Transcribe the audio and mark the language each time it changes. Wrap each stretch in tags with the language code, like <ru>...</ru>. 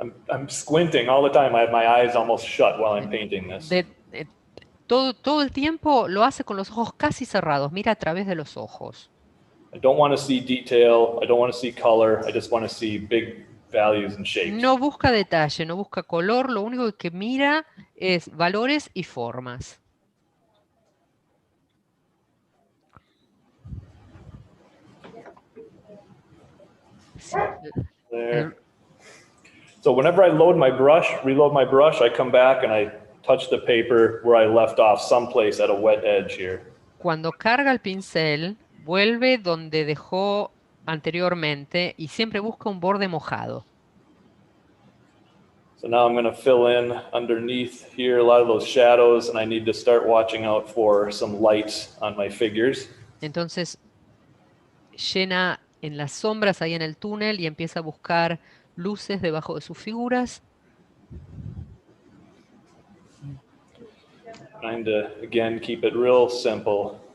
<en>I'm squinting all the time. I have my eyes almost shut while I'm painting this.</en> <es>Todo el tiempo lo hace con los ojos casi cerrados, mira a través de los ojos.</es> <en>I don't want to see detail, I don't want to see color, I just want to see big values and shapes.</en> <es>No busca detalle, no busca color, lo único que mira es valores y formas.</es> <en>There. So whenever I reload my brush, I come back and I touch the paper where I left off someplace at a wet edge here.</en> <es>Cuando carga el pincel, vuelve donde dejó anteriormente y siempre busca un borde mojado.</es> <en>So now I'm going to fill in underneath here a lot of those shadows, and I need to start watching out for some lights on my figures.</en> <es>Entonces llena en las sombras ahí en el túnel y empieza a buscar luces debajo de sus figuras.</es> <en>Trying to, again, keep it real simple.</en>